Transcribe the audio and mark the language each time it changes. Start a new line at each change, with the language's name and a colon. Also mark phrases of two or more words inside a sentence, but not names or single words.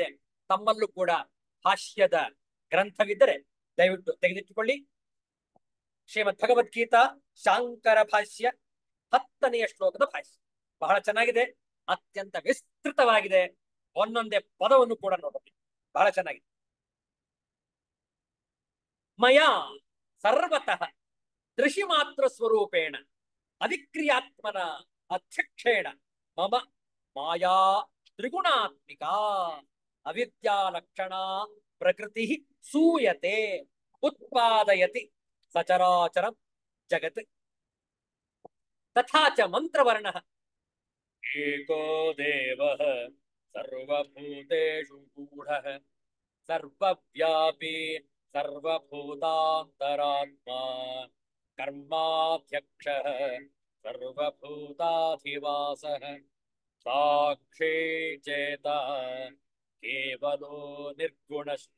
Kannada: ತಮ್ಮಲ್ಲೂ ಕೂಡ ಭಾಷ್ಯದ ಗ್ರಂಥವಿದ್ದರೆ ದಯವಿಟ್ಟು ತೆಗೆದಿಟ್ಟುಕೊಳ್ಳಿ. ಶ್ರೀಮದ್ ಭಗವದ್ಗೀತಾ ಶಾಂಕರ ಭಾಷ್ಯ 10ನೆಯ ಶ್ಲೋಕದ ಭಾಷ್ಯ ಬಹಳ ಚೆನ್ನಾಗಿದೆ, ಅತ್ಯಂತ ವಿಸ್ತೃತವಾಗಿದೆ. ಒಂದೊಂದೇ ಪದವನ್ನು ಕೂಡ ನೋಡಬೇಕು, ಬಹಳ ಚೆನ್ನಾಗಿದೆ.
Sanskrit: ಮಯಾ ಸರ್ವತಃ ದೃಶಿ ಮಾತ್ರ ಸ್ವರೂಪೇಣ ಅವಿಕ್ರಿಯಾತ್ಮನ ಅಧ್ಯಕ್ಷೇಣ ಮಮ ಮಾಯಾ ತ್ರಿಗುಣಾತ್ಮಿಕ ಅವಿದ್ಯಾ ಲಕ್ಷಣ ಪ್ರಕೃತಿ ಸೂಯತೆ ಉತ್ಪಾದಯತಿ ಸಚರಾಚರಂ ಜಗತ್. ತಥಾ ಚ ಮಂತ್ರವರ್ಣಃ ಏಕೋ ದೇವಃ ಸರ್ವಭೂತೇಷು ಗೂಢಃ ಸರ್ವವ್ಯಾಪಿ ಸರ್ವಭೂತಾಂತರಾತ್ಮಾ ಕರ್ಮಾಧ್ಯಕ್ಷಃ ಸರ್ವಭೂತಾಧಿವಾಸಃ ಸಾಕ್ಷಿ ಚೇತಃ ಕೇವಲೋ ನಿರ್ಗುಣಶ್ಚ.